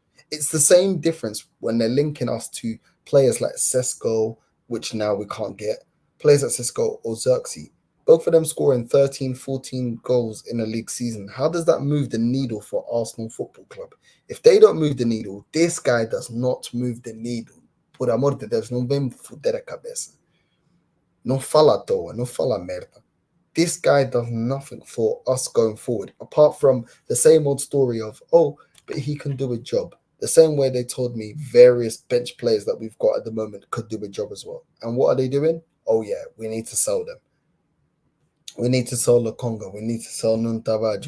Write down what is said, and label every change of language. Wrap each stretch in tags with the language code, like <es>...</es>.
<en>It's the same difference when they're linking us to players like Sesko, which now we can't get, players like Sesko or Xerxes. Both of them scoring 13, 14 goals in a league season. How does that move the needle for Arsenal Football Club? If they don't move the needle, this guy does not move the needle.</en> <pt>Por amor de Deus, não vem fuder a cabeça. Não fala à toa, não fala merda.</pt> <en>This guy does nothing for us going forward, apart from the same old story of, oh, but he can do a job. The same way they told me various bench players that we've got at the moment could do a job as well. And what are they doing? Oh, yeah, we need to sell them. We need to sell Lokonga. We need to sell Nuntavaj.</en>